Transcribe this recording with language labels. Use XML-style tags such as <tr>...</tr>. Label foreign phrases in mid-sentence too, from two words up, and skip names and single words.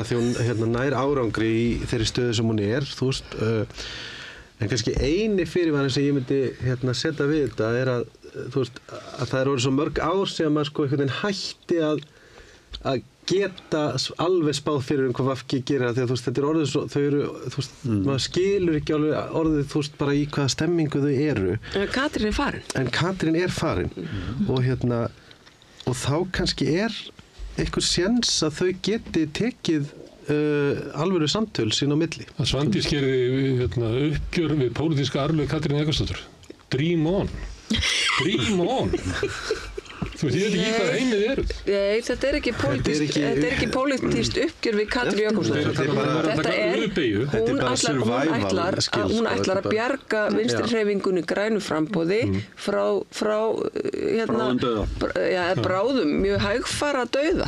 <is>Því hún nær árangri í þeirri stöðu sem hún en kannski eini fyrirvari sem ég myndi setja við þetta að að það orðið svo mörg ár sem maður sko einhvern veginn hætti að geta alveg spáð fyrir hvað VG gerir því að þetta orðið svo, þau eru maður skilur ekki alveg orðið bara í hvaða stemmingu þau eru. En Katrín er farin. Og þá kannski einhver séns að þau geti tekið alvöru samtöl sín á milli. Að Svandís gerði uppgjör við pólitíska arfleifð Katrínar Jakobsdóttur.</is> <en>Dream on. Dream on.</en> <is>Þú veit ekki hvað einið eru. Nei, þetta ekki pólitískt uppgjör við Katrínu Jakobsdóttur. Hún ætlar að bjarga vinstrihreyfingunni grænu framboði frá bráðum mjög hægfara dauða.</is>